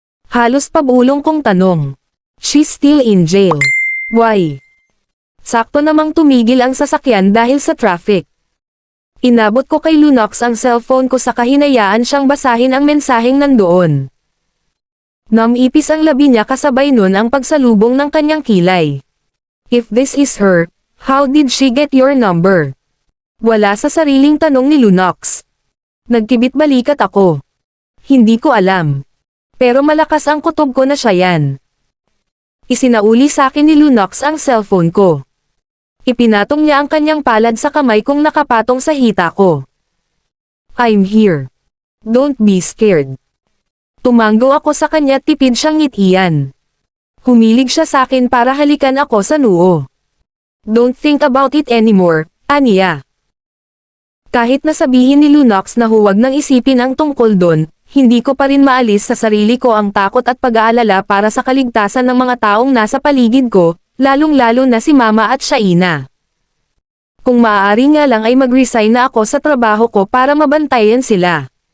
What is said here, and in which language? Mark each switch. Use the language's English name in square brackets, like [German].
[Filipino] Halos pabulong kong tanong. [English] She's still in jail. Why? [Filipino] Sakto namang tumigil ang sasakyan dahil sa traffic. Inabot ko kay Lunox ang cellphone ko sa kahinayaan siyang basahin ang mensaheng nandoon. Namipis ang labi niya kasabay nun ang pagsalubong ng kanyang kilay. [English] If this is her, how did she get your number? [Filipino] Wala sa sariling tanong ni Lunox. Nagkibit balikat ako. Hindi ko alam. Pero malakas ang kutob ko na siya yan. Isinauli sa akin ni Lunox ang cellphone ko. Ipinatong niya ang kanyang palad sa kamay kong nakapatong sa hita ko. [English] I'm here. Don't be scared. [Filipino] Tumanggo ako sa kanya at tipid siyang ngitian. Humilig siya sa akin para halikan ako sa noo. [English] Don't think about it anymore, aniya. [Filipino] Kahit nasabihin ni Lunox na huwag nang isipin ang tungkol doon, hindi ko pa rin maalis sa sarili ko ang takot at pag-aalala para sa kaligtasan ng mga taong nasa paligid ko, lalong-lalo na si Mama at Shaina. Kung maaari nga lang ay mag-resign na ako sa trabaho ko para mabantayan sila.